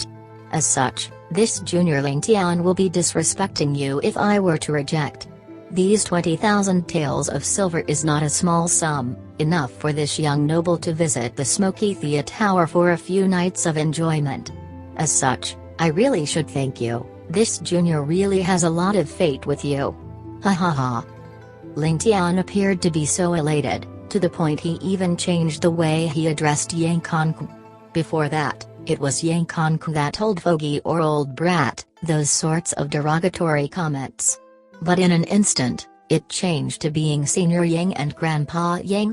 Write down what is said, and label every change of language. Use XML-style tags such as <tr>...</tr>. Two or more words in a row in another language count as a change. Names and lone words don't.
<en>As such, this junior Ling Tian will be disrespecting you if I were to reject. These 20,000 taels of silver is not a small sum, enough for this young noble to visit the Smoky Thea Tower for a few nights of enjoyment. As such, I really should thank you. This junior really has a lot of faith with you. Ha ha ha. Ling Tian appeared to be so elated, to the point he even changed the way he addressed Yang Kongku. Before that, it was Yang Kongku that told fogey or old brat, those sorts of derogatory comments. But in an instant, it changed to being Senior Yang and Grandpa Yang.</en>